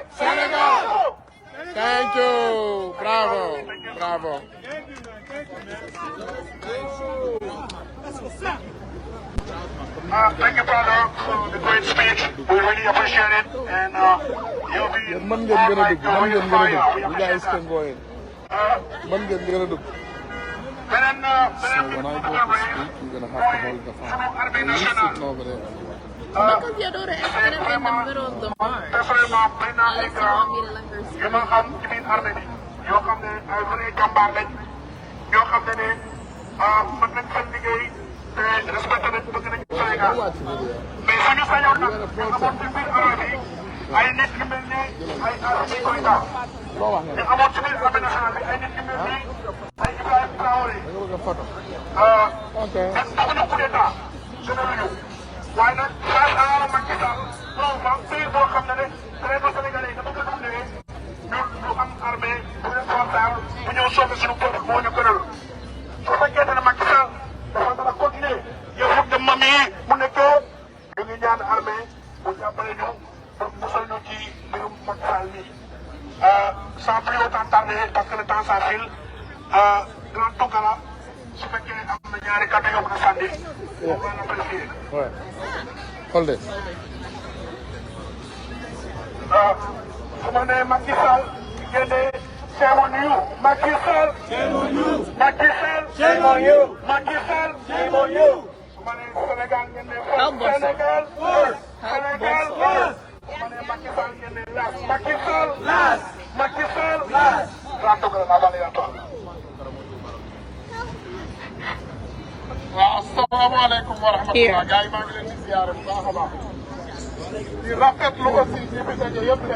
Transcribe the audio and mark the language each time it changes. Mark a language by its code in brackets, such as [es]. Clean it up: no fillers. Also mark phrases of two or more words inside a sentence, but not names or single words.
[en] Senegal! Thank you. Bravo. Bravo. Thank you, brother, for the great speech. We really appreciate it. And you'll be [wo] Mën ngeen gën a dugg. Mën ngeen gën a dugg. [en] You We guys appreciate can go in. [wo] Mën ngeen gën a dugg. beneen [en] when I go to speak, you're gonna have to hold the phone. And he's sitting over there. Because your daughter asked him in the middle of the march. [wo] personnellement may naa ay grand [en] You let her [wo] yu ma xam ci biir armée bi yoo xam ne ay vrai jàmbaar lañ yoo xam ne ne mën nañ seen liggéey te respecté nañ bëgg nañ Sénégal mais suñu sañoon nag amoon ci biir armée bi ay nit yu mel ni ay Assimi Goïta ñu amoon ci biir [fr] armée nationale [wo] bi ay nit yu mel ni ay Ibrahima Traoré defuñu coup d'état gënaluñu waaye nag [fr] grâce à [wo] Macky Sall moom pays boo xam ne ne [fr] très sénégalais [wo] yi dafa ko def ne ñun ñu am armée bu responsable bu ñëw sauver suñu peuple moo ñu gënal su fekkee ne Macky Sall dafa dara continuer yow de mam yi mu nekkee ñu ngi ñaan armée bu jàppale ñu pour musal ñu ci mbirum Macky Sall mi [fr] sans plus autant tarder parce que le temps s'enfile [wo] grand Tongala su fekkee am na ñaari kàddu yoo mën a sànni moom la apprécier. [fr] Ouais. [en] Hold it. [wo] su ma nee Macky Sall génne [en] shame on you. Macky Sall. Shame on you. Macky Sall. Shame on you. Macky Sall. Shame on you. [wo] su ma nee Sénégal ngeen ne Sénégal [en] first. Sénégal first. [wo] su ma nee Macky Sall ngeen ne last. [en] Macky Sall. Last. Macky Sall. last. [wo] Grand Tongala naa bàyyi la toog. waaw [ar] asalaamaaleykum wa rahmatulah [wo] gars yi maa ngi leen di ziare bu baax a baax di rafetlu aussi ñi fi daje yëpp tey